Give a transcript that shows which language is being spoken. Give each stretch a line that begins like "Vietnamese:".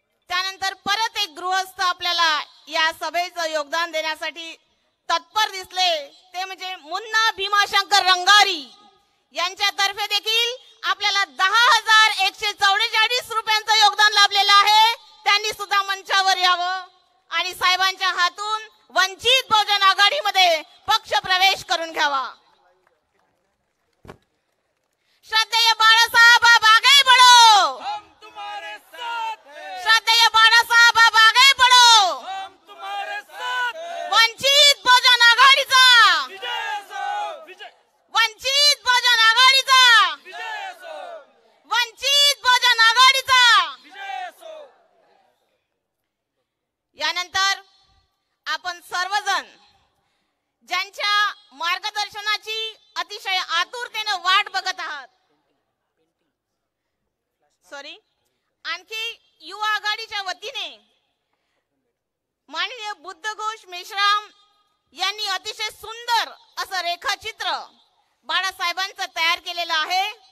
Marathi: त्यानंतर परत एक गृहस्थ आपल्याला या सभेचं योगदान देण्यासाठी तत्पर दिसले, ते म्हणजे मुन्ना भीमाशंकर रंगारी। यांच्यातर्फे देखील आपल्याला 10,144 रुपयांचं योगदान लाभलेलं आहे। त्यांनी सुद्धा मंचावर यावं आणि साहेबांच्या हातून वंचित बहुजन आघाडीमध्ये पक्ष प्रवेश करून घ्यावा।
Hindi: श्रद्धेय बाळासाहेब आप आगे बढ़ो, हम तुम्हारे साथ हैं। श्रद्धेय बाळासाहेब आप आगे बढ़ो, हम तुम्हारे साथ हैं।
Marathi: वंचित बहुजन आघाडीचा विजय असो, विजय। वंचित बहुजन आघाडीचा विजय असो, वंचित बहुजन आघाडीचा विजय असो। यानंतर आपण सर्वजण ज्यांच्या मार्गदर्शनाची अतिशय आतुरतेने वाट बघत आहात, आणखी युवा आघाडीच्या वतीने माननीय बुद्धघोष मेश्राम यांनी अतिशय सुंदर असं रेखाचित्र बाळासाहेबांचं तयार केलेलं आहे।